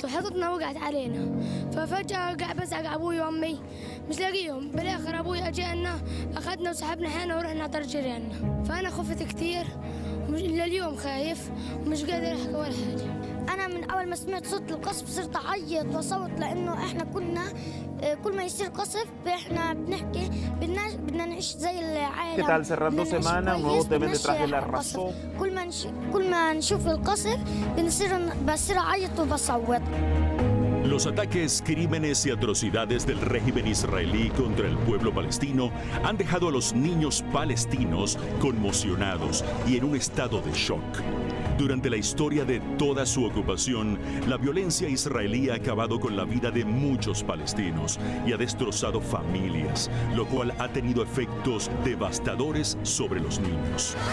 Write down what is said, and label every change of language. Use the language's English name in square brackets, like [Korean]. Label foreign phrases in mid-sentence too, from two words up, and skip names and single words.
[Arabic] وحطتنا وقعت علينا ففجأة بزعق أبوي وأمي مش لاقيهم بالآخر أبوي أجانا أخذنا وسحبنا حنا ورحنا ضرب جيراننا فأنا خفت كتير لليوم خايف ومش قادر أحكي ولا حاجة. أنا من أول ما سمعت صوت القصف صرت أعيط وأصوت لأنه إحنا كنا كل ما يصير قصف إحنا بنحكي بدنا نعيش زي العالم. [Spanish] ¿Qué tal? Cerrando semana, un nuevo tema Detrás de la Razón. [Arabic] كل ما نشوف القصف بصير أعيط وبصوت. [Spanish] Los ataques, crímenes y atrocidades del régimen israelí contra el pueblo palestino han dejado a los niños palestinos conmocionados y en un estado de shock. Durante la historia de toda su ocupación, la violencia israelí ha acabado con la vida de muchos palestinos y ha destrozado familias, lo cual ha tenido efectos devastadores sobre los niños.